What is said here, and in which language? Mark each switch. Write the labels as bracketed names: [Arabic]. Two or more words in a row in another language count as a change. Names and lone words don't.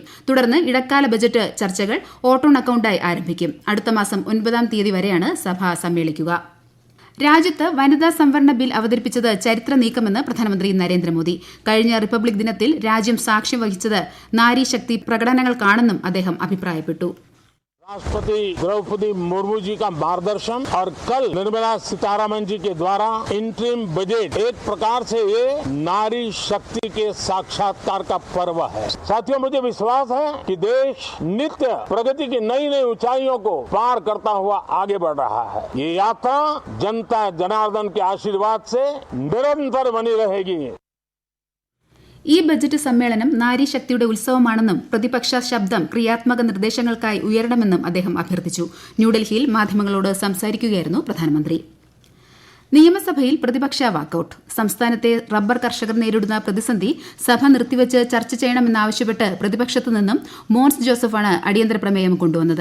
[Malayalam] തുടർന്ന് ഇടക്കാല ബജറ്റ് ചർച്ചകൾ ഓട്ടോൺ അക്കൌണ്ടായി ആരംഭിക്കും. അടുത്ത മാസം 9-ാം തീയതി വരെയാണ് സഭ സമ്മേളിക്കുക. രാജ്യത്ത് വനിതാ സംവരണ ബിൽ അവതരിപ്പിച്ചത് ചരിത്ര നീക്കമെന്ന് പ്രധാനമന്ത്രി നരേന്ദ്രമോദി. കഴിഞ്ഞ റിപ്പബ്ലിക് ദിനത്തിൽ രാജ്യം സാക്ഷ്യം വഹിച്ചത് നാരീശക്തി പ്രകടനങ്ങൾക്കാണെന്നും അദ്ദേഹം അഭിപ്രായപ്പെട്ടു. [Hindi] राष्ट्रपति द्रौपदी मुर्मू जी का मार्गदर्शन और कल निर्मला सीतारामन जी के द्वारा [English] interim budget [Hindi] एक प्रकार से ये नारी शक्ति के साक्षात्कार का पर्व है. साथियों, मुझे विश्वास है कि देश नित्य प्रगति की नई नई ऊंचाइयों को पार करता हुआ आगे बढ़ रहा है. ये यात्रा जनता जनार्दन के आशीर्वाद से निरंतर बनी रहेगी. [Malayalam] ഈ ബജറ്റ് സമ്മേളനം നാരീശക്തിയുടെ ഉത്സവമാണെന്നും പ്രതിപക്ഷ ശബ്ദം ക്രിയാത്മക നിർദ്ദേശങ്ങൾക്കായി ഉയരണമെന്നും അദ്ദേഹം അഭ്യർത്ഥിച്ചു. ന്യൂഡൽഹിയിൽ മാധ്യമങ്ങളോട് സംസാരിക്കുകയായിരുന്നു പ്രധാനമന്ത്രി. നിയമസഭയിൽ പ്രതിപക്ഷ വാക്കൌട്ട്. സംസ്ഥാനത്തെ റബ്ബർ കർഷകർ നേരിടുന്ന പ്രതിസന്ധി സഭ നിർത്തിവച്ച് ചർച്ച ചെയ്യണമെന്നാവശ്യപ്പെട്ട് പ്രതിപക്ഷത്തു നിന്നും മോൻസ് ജോസഫാണ് അടിയന്തര പ്രമേയം കൊണ്ടുവന്നത്.